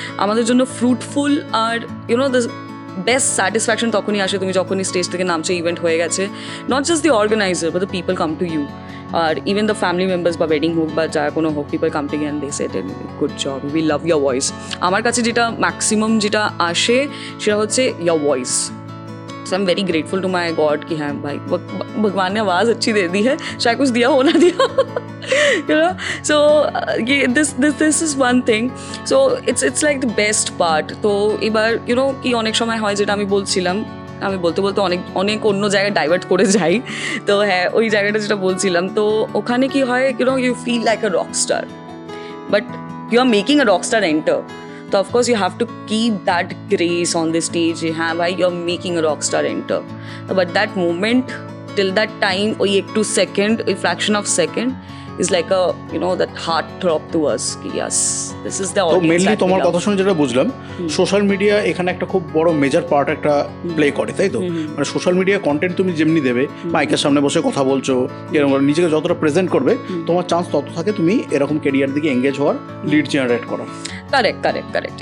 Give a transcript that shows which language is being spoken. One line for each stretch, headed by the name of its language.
Bangla: আমাদের জন্য fruitful are the best satisfaction তখনই আসে তুমি যখনই স্টেজ থেকে নামছো, ইভেন্ট হয়ে গেছে,
English: not just the organiser but the people come to you,
Bangla: আর even the family members বা ওয়েডিং হোক বা যা কোনো হোক,
English: People come to you and they say good job, we love your voice.
Bangla: আমার কাছে যেটা ম্যাক্সিমাম যেটা আসে সেটা হচ্ছে
English: Your voice. So I am very grateful to my God
Hindi: कि हाँ भाई भगवान ने आवाज़ अच्छी दे दी है, शायद कुछ दिया हो ना दिया सो ये
English: This is one thing. So it's like the best part.
Bangla: তো এবার কি অনেক সময় হয় যেটা আমি বলছিলাম, আমি বলতে বলতে অনেক অন্য জায়গায় ডাইভার্ট করে যাই, তো হ্যাঁ ওই জায়গাটা যেটা বলছিলাম, তো ওখানে কি হয়
English: You feel like a rock star, but you are making a rock star enter. So of course you have to keep that grace on the stage.
Hindi: हाँ भाई,
English: you're making a rock star enter. But that moment, till that time,
Bangla: ওই একটু
English: second, a fraction of second, is like a that heart throb to us. Yes, this is the audience.
Bangla: তো mainly তোমার কথা শুনে যেটা বুঝলাম, social media এখানে একটা খুব বড় মেজর পার্ট একটা প্লে করে, তাই তো? মানে সোশ্যাল মিডিয়া কন্টেন্ট তুমি যেমনি দেবে, মাইকের সামনে বসে কথা বলছো, এরকম নিজেকে যতটা প্রেজেন্ট করবে, তোমার চান্স তত থাকে তুমি এরকম ক্যারিয়ার দিকে এঙ্গেজ হওয়ার, লিড জেনারেট করার। কারেক্ট।